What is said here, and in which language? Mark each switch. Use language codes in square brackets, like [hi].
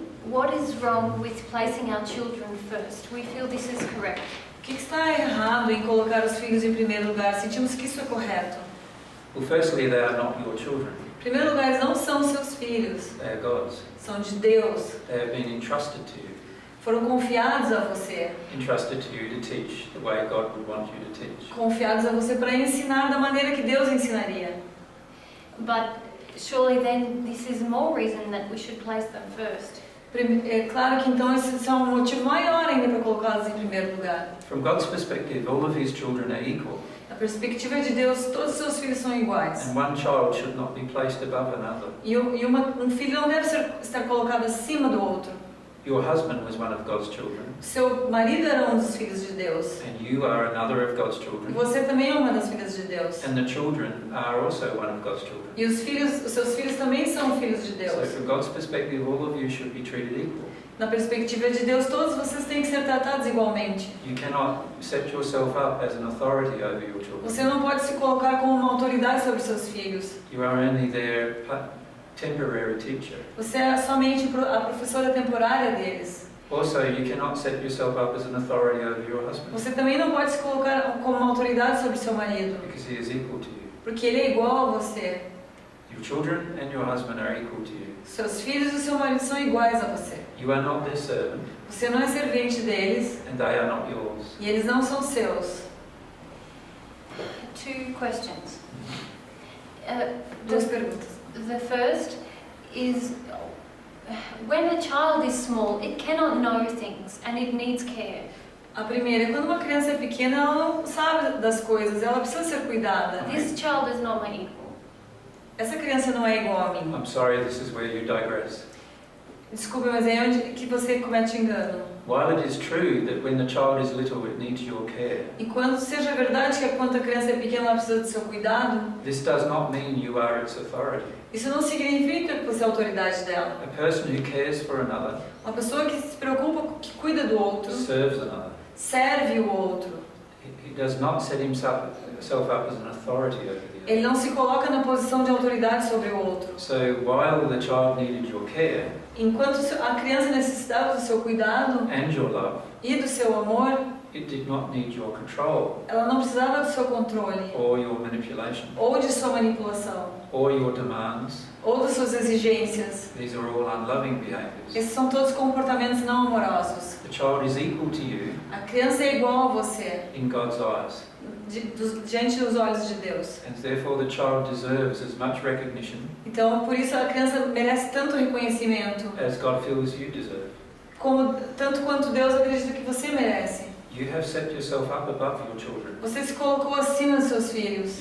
[en] What is wrong with placing our children first? We feel this is correct. [pt] O que está errado em colocar os filhos em primeiro lugar? Sentimos que isso é correto. [en] Well, firstly, they are not your children. [pt] Em primeiro lugar, eles não são seus filhos, [en] They are God's. [pt] são de Deus. [en] They have been entrusted to you. [pt] Foram confiados a você, [en] Entrusted to you to teach the way God would want you to teach. [pt] confiados a você para ensinar da maneira que Deus ensinaria. [en] But surely then this is more reason that we should place them first. [pt] É claro que então esse é um motivo maior ainda para colocá-los em primeiro lugar. [en] From God's perspective, all of His children are equal, [pt] Na perspectiva de Deus, todos os seus filhos são iguais. [en] and one child should not be placed above another. [pt] E um filho não deve estar colocado acima do outro. [en] Your husband was one of God's children, [pt] Seu marido era um dos filhos de Deus. [en] and you are another of God's [pt] E [en] children, [pt] você também é uma das filhas de Deus. [en] and the children are also one of God's children. [pt] E os seus filhos também são filhos de [en] So [pt] Deus. [en] from God's perspective, all of you should be treated equal. [pt] Na perspectiva de Deus, todos vocês têm que ser tratados igualmente. [en] You cannot set yourself up as an authority over your children. [pt] Você não pode se colocar como uma autoridade sobre seus filhos. [en] You are only their temporary teacher. [pt] Você é somente a professora temporária deles. [en] Also, you cannot set yourself up as an authority over your husband, [pt] Você também não pode se colocar como uma autoridade sobre seu marido, [en] because he is equal to you. [pt] porque ele é igual a você. [en] Your children and your husband are equal to you. [pt] Seus filhos e seu marido são iguais a você. [en] You are not their servant, [pt] Você não é servente deles [en] and they are not yours. [pt] e eles não são seus. [en] Two questions. [pt] Duas perguntas. [en] The first is when a child is small, it cannot know things and it needs care. [pt] A primeira é quando uma criança é pequena, ela não sabe das coisas, ela precisa ser cuidada. [en] This child is not my equal. [pt] Essa criança não é igual a mim. [en] I'm sorry, this is where you digress. [pt] Desculpe, mas é onde que você comete engano. [en] While it is true that when the child is little it needs your care, [pt] E quando seja verdade que quando a criança é pequena ela precisa do seu cuidado, [en] this does not mean you are its authority. [pt] isso não significa que você é a autoridade dela. [en] A person who cares for another [pt] Uma pessoa que se preocupa, que cuida do outro, [en] serves another. [pt] serve o outro. [en] He does not set himself up as an authority over the other. [pt] Ele não se coloca na posição de autoridade sobre o outro. [en] So while the child needed your care [pt] Enquanto a criança necessitava do seu cuidado [en] and your love, [pt] e do seu amor, [en] it did not need your control [pt] ela não precisava do seu controle, [en] or your manipulation [pt] ou de sua manipulação, [en] or your demands. [pt] ou das suas exigências. [en] These are all unloving behaviors. [pt] Esses são todos comportamentos não amorosos. [en] The child is equal to you [pt] A criança é igual a você, [en] in God's eyes, [pt] diante dos olhos de Deus. [en] and therefore the child deserves as much recognition [pt] Então, por isso a criança merece tanto reconhecimento, [en] as God feels you deserve. [pt] tanto quanto Deus acredita que você merece. [en] You have set yourself up above your children. [pt] Você se colocou acima dos seus filhos.